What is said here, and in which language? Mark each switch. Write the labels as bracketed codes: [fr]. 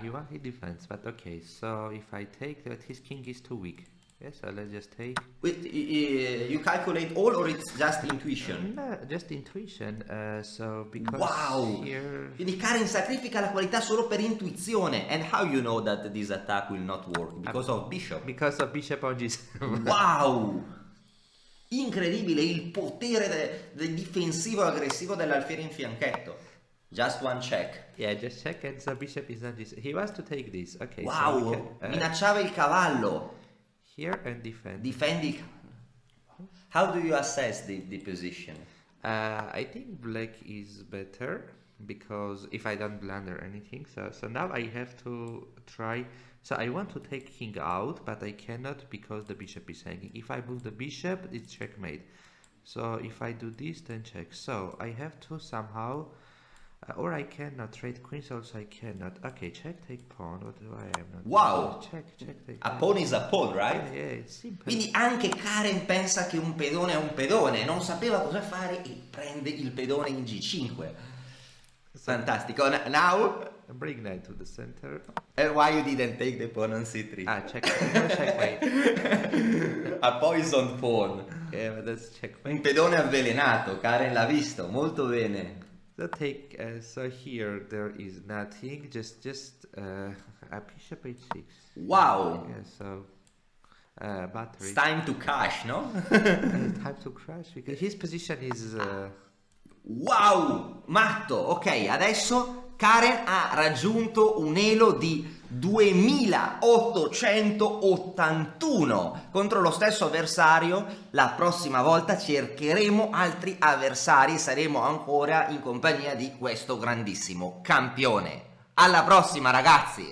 [en] He defends, but okay, so if I take that, his king is too weak. Yes, so let's just take. Wait, you calculate all or it's just intuition? No, just intuition. So because Wow! here. [it] Quindi Karen sacrifica la qualità solo per intuizione. [en] And how you know that this attack will not work? Because of bishop. Because of bishop on G7. Wow! [it] Incredibile il potere del difensivo aggressivo dell'alfiere in fianchetto. [en] Just one check. Yeah, just check, and the bishop is on G7. He wants to take this. Okay. Wow! So we can, [it] Minacciava il cavallo. [en] here and defend. [it] Difendi il cavallo. [en] How do you assess the position? I think black is better because if I don't blunder anything, so now I have to try. So I want to take king out, but I cannot because the bishop is hanging. If I move the bishop, it's checkmate. So if I do this, then check. So I have to somehow, or I cannot trade queens. Also, I cannot. Okay, check, take pawn. What do I am not? Wow! Check, take. A pawn is a pawn, right? Yeah, it's simple. [it] Quindi anche Karen pensa che un pedone è un pedone, non sapeva cosa fare e prende il pedone in G5. [en] Fantastico. Now, Bring knight to the center. and why you didn't take the pawn on C3? Checkmate. A poison pawn. Yeah, but that's checkmate. [it] Un pedone avvelenato, Karen l'ha visto, molto bene. [en] So take. So here there is nothing. Just a bishop h6. Wow! Yeah. So battery. It's time to cash, no? Time to crash because his position is. [it] Wow! Matto! Ok, adesso Karen ha raggiunto un elo di 2881 contro lo stesso avversario. La prossima volta cercheremo altri avversari e saremo ancora in compagnia di questo grandissimo campione. Alla prossima, ragazzi!